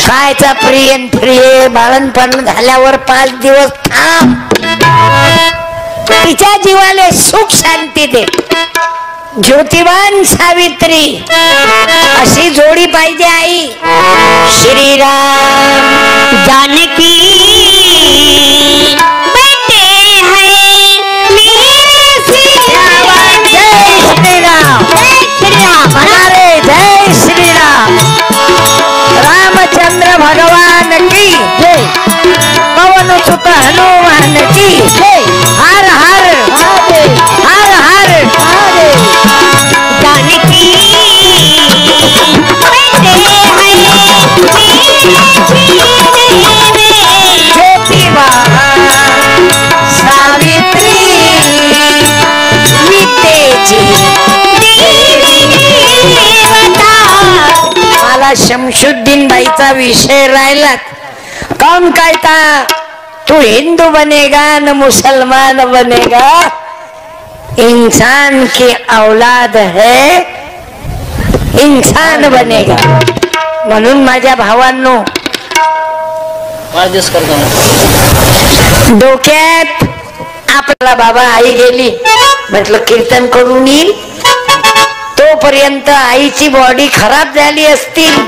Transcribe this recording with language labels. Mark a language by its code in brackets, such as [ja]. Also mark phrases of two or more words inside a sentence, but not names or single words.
[mr] कायचा प्रिय प्रिय बाळणपण झाल्यावर 5 दिवस थांब, तिच्या जीवाला सुख शांती दे. ज्योतिबान सावित्री अशी जोडी पाहिजे आई. [hi] श्रीराम जानकी बैठे हैं मेरे सियावर. जय श्रीराम. जय श्रीराम. अरे जय श्रीराम. रामचंद्र भगवान की जय. पवन सुत हनुमान की जय. हर हर हर हर. जानकी बैठे हैं [mr] ज्योतिबा सावित्री वितेची मला शमशुद्दीन बाईचा विषय राहिला. [hi] कौन कहता तू हिंदू बनेगा न मुसलमान बनेगा, इंसान की औलाद है, इंसान बनेगा. [mr] म्हणून माझ्या भावांनो डोक्यात आपला बाबा आई गेली म्हटलं कीर्तन करून येईल. तोपर्यंत आईची बॉडी खराब झाली असती.